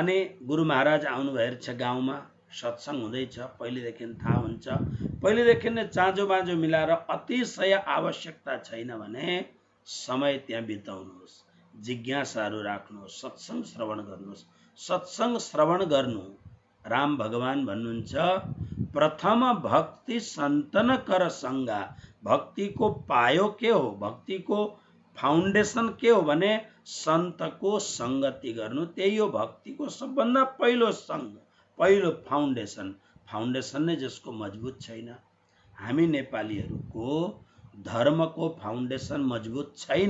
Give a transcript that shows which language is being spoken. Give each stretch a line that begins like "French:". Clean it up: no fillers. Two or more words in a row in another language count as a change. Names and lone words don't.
Nepali: अनि गुरु महाराज आउनु भएको छ गाउँमा, सत्संग हुँदैछ, पहिलेदेखि थाहा हुन्छ, पहिलेदेखि नै चाँजो बाँझो मिलाएर अतिशय आवश्यकता छैन भने समय त्यहाँ बिताउनुहोस्, जिज्ञासाहरू राख्नुहोस्, सत्संग श्रवण गर्नुहोस्। सत्संग श्रवण गर्नु, राम भगवान भन्नुहुन्छ
Awadhi: प्रथम भक्ति सन्तन कर संगा।
Nepali: भक्ति को पायो के हो, भक्ति को फाउन्डेसन के हो भने सन्तको संगति गर्नु, त्यही हो भक्ति को सबभन्दा पहिलो संग, पहिलो फाउन्डेसन। फाउन्डेसन नै जसको मजबुत छैन, हामी नेपालीहरूको धर्मको फाउन्डेसन मजबुत छैन।